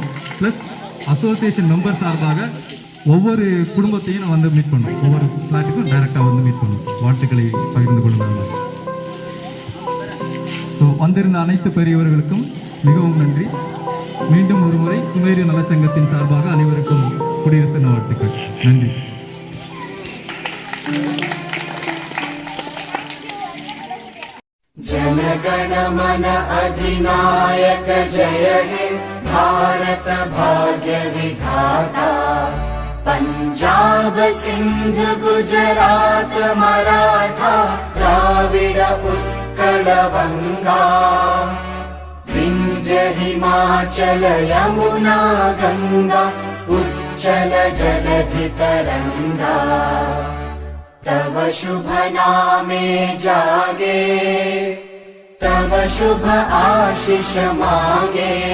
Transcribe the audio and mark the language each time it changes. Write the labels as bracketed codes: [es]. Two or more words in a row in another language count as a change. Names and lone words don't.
[en] plus association member [ta] சார்பாக ஒவ்வொரு குடும்பத்தையும் நான் வந்து மீட் பண்ணுவோம். ஒவ்வொரு ஃப்ளாட்டுக்கும் டைரெக்டாக வந்து மீட் பண்ணுவோம், வாழ்த்துக்களை பகிர்ந்து கொள்ளுங்கள். ஸோ வந்திருந்த அனைத்து பெரியவர்களுக்கும் மிகவும் நன்றி. மீண்டும் ஒரு முறை சுமேரிய நலச்சங்கத்தின் சார்பாக அனைவருக்கும் குடியரசு தின வாழ்த்துக்கள். நன்றி. [bn] জনগণ মন অধিনায়ক জয় হে ভারত ভাগ্য বিধাতা। পঞ্জাব সিন্ধ গুজরাট মরাঠা দ্রাবিড় উৎকল বঙ্গ বিন্ধ্য হিমাচল যমুনা গঙ্গা চঞ্চল জলধি তরঙ্গ তব শুভ নামে জাগে তব শুভ আশিস মাগে